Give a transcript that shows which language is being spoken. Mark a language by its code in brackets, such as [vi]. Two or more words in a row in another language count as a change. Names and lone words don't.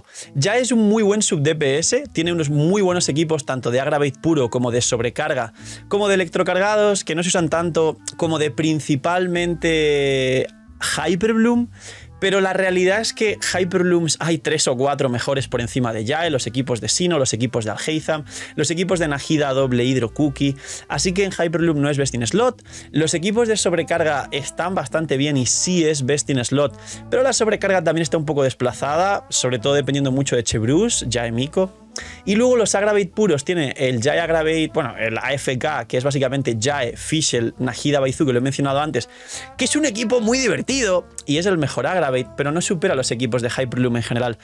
[es] Yae es un muy buen sub DPS, tiene unos muy buenos equipos tanto de Aggravate puro como de sobrecarga, como de electrocargados, que no se usan tanto, como de principalmente Hyperbloom. Pero la realidad es que Hyperblooms hay 3 o 4 mejores por encima de Yae, los equipos de Sino, los equipos de Alhaitham, los equipos de Nahida doble Hydro Cookie, así que en Hyperbloom no es [en] best in slot. [es] Los equipos de sobrecarga están bastante bien y sí es [en] best in slot, [es] pero la sobrecarga también está un poco desplazada, sobre todo dependiendo mucho de Chebrews, Yae Miko. Y luego los Aggravate puros tiene el Yae Aggravate, bueno, el AFK, que es básicamente Yae, Fischl, Nahida, Baizu, que lo he mencionado antes, que es un equipo muy divertido y es el mejor Aggravate, pero no supera a los equipos de Hyperloom en general.